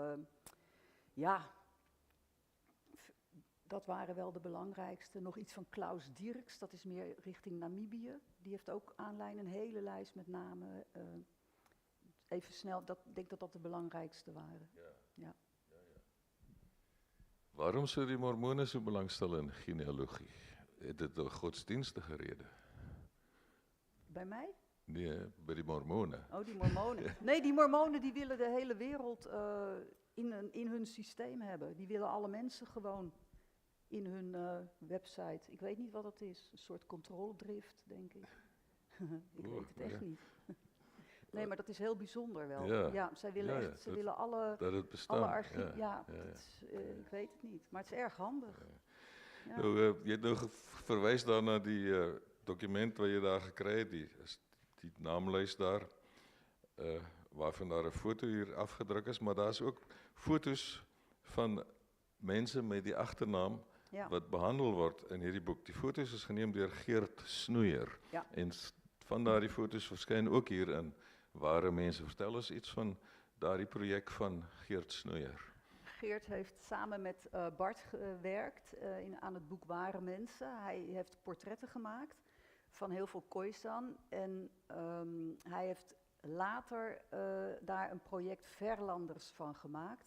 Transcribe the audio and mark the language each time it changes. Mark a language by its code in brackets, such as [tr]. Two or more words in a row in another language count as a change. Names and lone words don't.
[nl] Dat waren wel de belangrijkste. Nog iets van Klaus Dirks, dat is meer richting Namibië. Die heeft ook aanlijn een hele lijst met namen. Even snel, ik denk dat dat de belangrijkste waren. Ja. [af] Waarom zou die Mormonen so belangstel in genealogie? Het dit 'n godsdienstige rede? [nl] Bij mij? [af] Nee, bij die Mormonen. [nl] Oh, die Mormonen. Nee, die Mormonen die willen de hele wereld in hun systeem hebben. Die willen alle mensen gewoon in hun website. Ik weet niet wat dat is. Een soort controledrift, denk ik. Ik weet het echt niet. Nee, maar dat is heel bijzonder wel. Ja, zij willen ze willen alle archieven. Ik weet het niet, maar het is erg handig. Ja. [af] Nou, jy het nou verwys daarna die dokument wat jy daar gekry het, die naamlys daar, waarvan daar 'n foto hier afgedruk is, maar daar's ook foto's van mense met die agternaam Ja. wat behandel word in hierdie boek. Die foto's is geneem deur Geert Snoeier. Ja. En van daardie foto's verskyn ook hier in Ware Mense. Vertel ons iets van daardie projek van Geert Snoeier. [nl] Geert heeft samen met Bart gewerkt aan het boek Ware Mensen. Hij heeft portretten gemaakt van heel veel Khoisan. En hij heeft later daar een project Verlanders van gemaakt.